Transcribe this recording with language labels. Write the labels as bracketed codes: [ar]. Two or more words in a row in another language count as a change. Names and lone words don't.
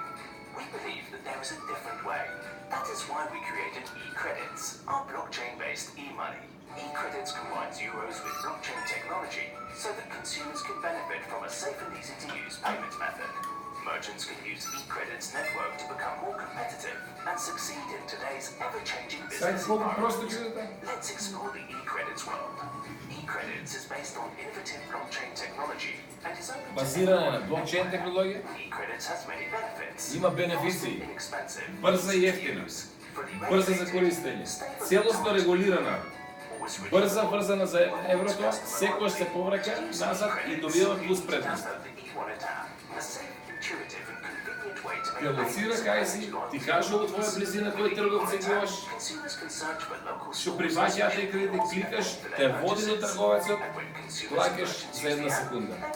[en] We believe that there is a different way. That is why we created e-credits, our blockchain-based e-money. E-credits combines euros with blockchain technology so that consumers can benefit from a safe and easy-to-use payment method. Merchants can use e-credits network to become more competitive and succeed in today's ever-changing business [mk] Сайт колку просто [en] environment. [mk] ги даде? [en] Let's explore the e-credits world. eCredits is based on innovative blockchain technology and is open to [mk] Базирана на [en] anyone [mk] блокчейн [en] anywhere. [mk] технологија, [en] eCredits has many benefits. [mk] има бенефиции. [en] Fast and inexpensive. [mk] Брза и ефтина, брза за користење, целосно регулирана, брза врзана за еврото, секојаш се повраќа назад и добива плюс предност. Ја кај си, ти кажа во твоја близина кој трговци имаш, што приваќаат и кредит, кликаш, те води до трговецот, плаќаш за една секунда.